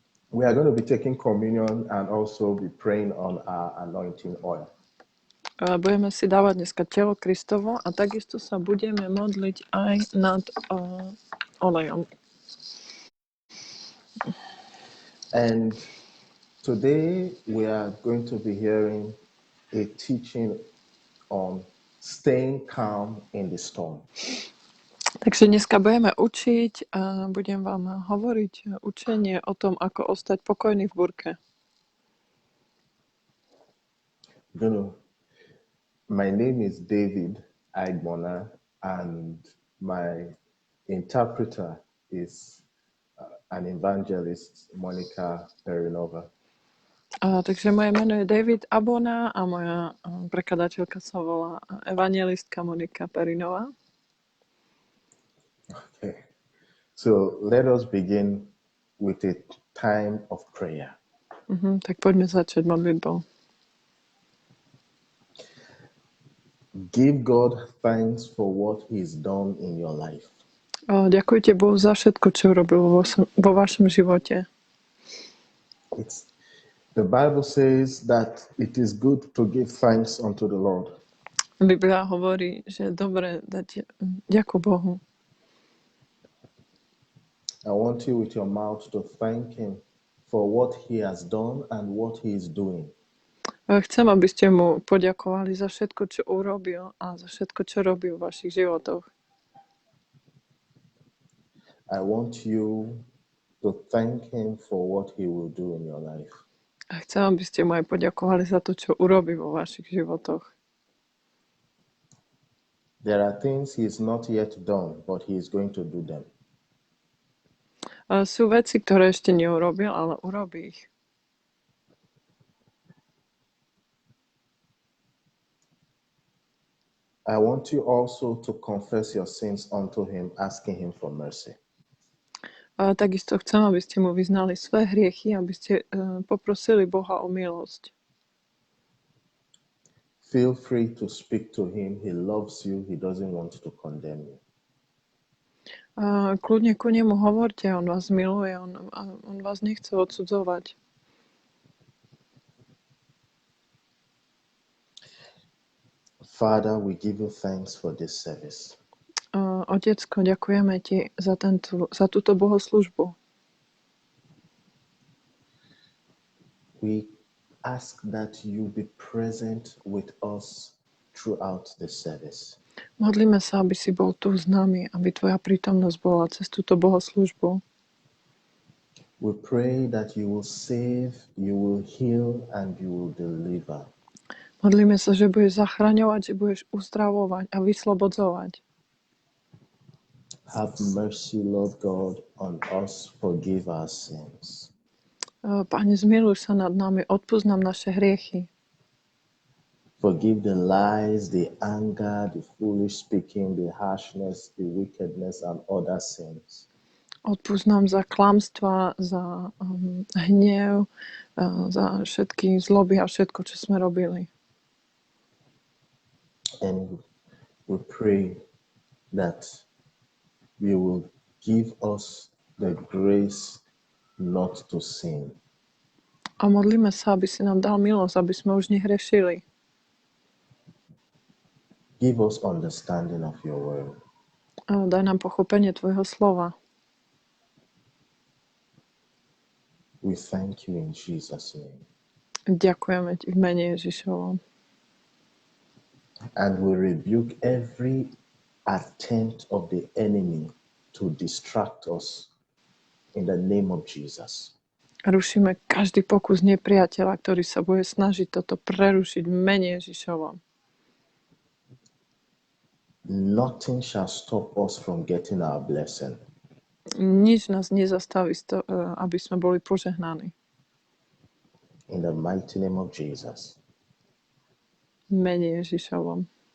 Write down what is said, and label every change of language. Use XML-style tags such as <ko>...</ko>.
<en>We are going to be taking communion and also be praying on our anointing oil.</en> <sk>Budeme si dávať dneska telo Kristovo a takisto sa budeme modliť aj nad olejom.</sk> <en>And today we are going to be hearing a teaching on staying calm in the storm.</en> <sk>Takže dneska budeme učiť a budem vám hovoriť učenie o tom, ako ostať pokojný v burke.</sk> <en>My name is David Aidmona and my interpreter is an evangelist, Monica Perinova.</en> <sk>Takže moje meno je David Abona a moja prekladateľka sa volá evangelistka Monika Perinová.</sk> <en>Okay. So let us begin with a time of prayer.</en> <sk>Tak poďme začať modlitbou.</sk> <en>Give God thanks for what He's done in your life.</en> <sk>Ďakujte Bohu za všetko, čo urobil vo vašom živote.</sk> <en>The Bible says that it is good to give thanks unto the Lord.</en> <sk>Biblia hovorí, že je dobré dať ďakuj Bohu.</sk> <en>I want you with your mouth to thank Him for what He has done and what He is doing.</en> <sk>Chcem, aby ste mu poďakovali za všetko, čo urobil a za všetko, čo robí v vašich životoch.</sk> <en>I want you to thank Him for what He will do in your life.</en> <sk>A chcem, aby ste mu aj poďakovali za to, čo urobí vo vašich životoch.</sk> <en>There are things He is not yet done, but He is going to do them.</en> <sk>Sú veci, ktoré ešte neurobil, ale urobí ich.</sk> <en>I want you also to confess your sins unto Him, asking Him for mercy.</en> <sk>Takisto chcem, aby ste mu vyznali svoje hriechy, aby ste poprosili Boha o milosť.</sk> <en>Feel free to speak to Him. He loves you. He doesn't want to condemn you.</en> <sk>Kľudne ku nemu hovorte, on vás miluje, on vás nechce odsudzovať.</sk> <en>Father, we give you thanks for this service.</en> <sk>Otecko, ďakujeme ti za túto bohoslužbu.</sk> <en>We ask that you be present with us throughout the service.</en> <sk>Modlíme sa, aby si bol tu s nami, aby tvoja prítomnosť bola cez túto bohoslužbu.</sk> <en>We pray that you will save, you will heal, and you will deliver.</en> <sk>Modlíme sa, že budeš zachraňovať, že budeš uzdravovať a vyslobodzovať.</sk> <en>Have mercy, Lord God, on us. Forgive our sins.</en> <sk>Pane, zmiluj sa nad nami, odpusť nám naše hriechy.</sk> <en>Forgive the lies, the anger, the foolish speaking, the harshness, the wickedness, and other sins.</en> <sk>Odpusť nám za klamstva, za hnev, za všetky zloby a všetko, čo sme robili.</sk> <en>And we pray that you will give us the grace not to sin.</en> <sk>A modlíme sa, aby si nám dal milosť, aby sme už nehrešili.</sk> <en>Give us understanding of your word.</en> <sk>Daj nám pochopenie tvojho slova.</sk> <en>We thank you in Jesus' name.</en> <sk>Ďakujeme ti v mene Ježišovom.</sk> <en>And we rebuke every attempt of the enemy to distract us in the name of Jesus.</en> <sk>Rušíme každý pokus nepriateľa, ktorý sa bude snažiť toto prerušiť v mene Ježišovom.</sk> <en>Nothing shall stop us from getting our blessing.</en> <sk>Nič nás nezastaví, aby sme boli požehnaní.</sk> <en>In the mighty name of Jesus.</en> <sk>V mene Ježišovom.</sk>